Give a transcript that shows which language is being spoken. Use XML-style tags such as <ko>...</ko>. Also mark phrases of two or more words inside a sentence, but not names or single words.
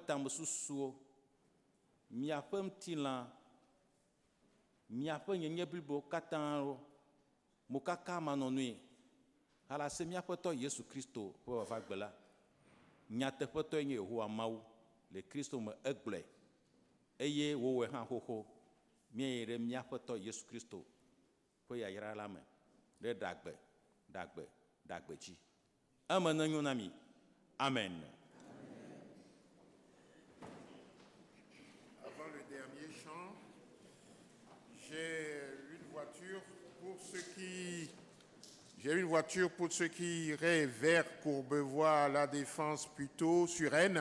<ee>tamesusuwo, miaƒe ŋutilã, miaƒe nyenye blibo katã mokaka manɔnui alase miaƒe tɔ Yesu Kristo ƒe vavagbe la nyateƒetɔe nye Yehowa Mawu le Kristo me egblɔe eye wòwɔe hã xoxo míeyi ɖe míaƒe tɔ Yesu Kristo ƒe yayra la me ɖe ɖagbe dzi. Eme nenyo na mi. Amen.</ee> <fr>Avant le J'ai une voiture pour ceux qui iraient vers Courbevoie, La Défense, plutôt sur Rennes.</fr>